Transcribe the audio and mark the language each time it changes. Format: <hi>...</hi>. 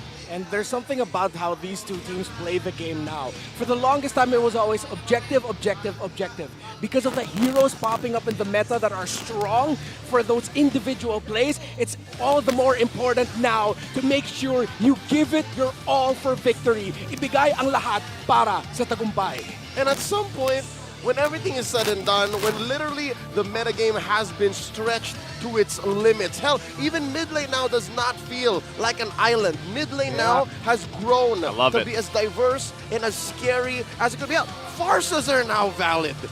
<en>And there's something about how these two teams play the game now. For the longest time, it was always objective, objective, objective. Because of the heroes popping up in the meta that are strong for those individual plays, it's all the more important now to make sure you give it your all for victory.</en> <tl>Ibigay ang lahat para sa tagumpay.</tl> <en>And at some point, when everything is said and done, when literally the metagame has been stretched to its limits. Hell, even mid lane now does not feel like an island. Mid lane now has grown to be as diverse and as scary as it could be. Farsas are now valid.</en>